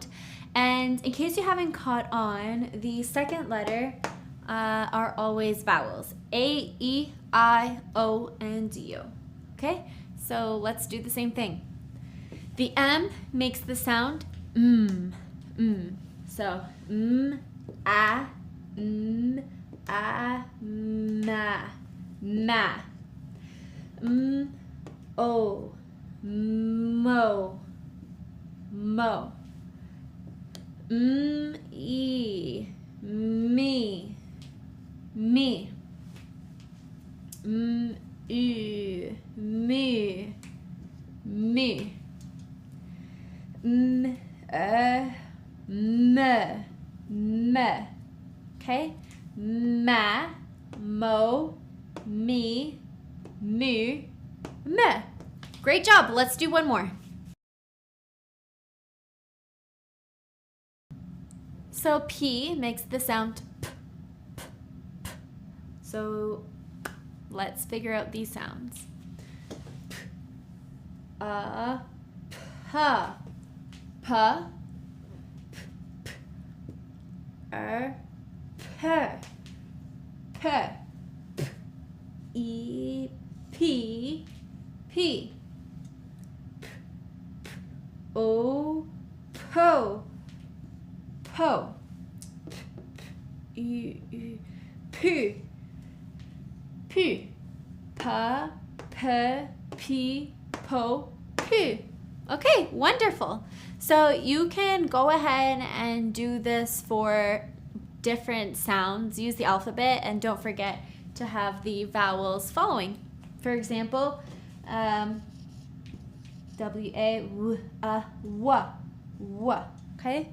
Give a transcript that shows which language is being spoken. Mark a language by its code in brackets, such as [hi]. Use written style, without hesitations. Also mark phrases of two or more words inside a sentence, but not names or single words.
[en] And in case you haven't caught on, the second letter are always vowels. A, E, I, O, and U. Okay, so let's do the same thing. The M makes the sound mm. So a, ma. O, mo. E, me. U, me. Me. Okay? Ma, mo, me, mu, me. Great job. Let's do one more. So P makes the sound p, p, p. So let's figure out these sounds. P, p, p, e, p, p, o, po, po, pu, pa, p, po, pu. Okay, wonderful. So you can go ahead and do this for different sounds. Use the alphabet and don't forget to have the vowels following. For example, W-A, w, w, okay?